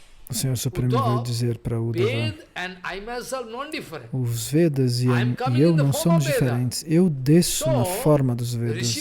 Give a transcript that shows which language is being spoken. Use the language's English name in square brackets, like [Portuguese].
[Portuguese] O Senhor Supremo vai dizer para Uddhava, [English] Ved and I myself non-different. [Portuguese] os Vedas e eu não somos diferentes. Eu desço na forma dos Vedas.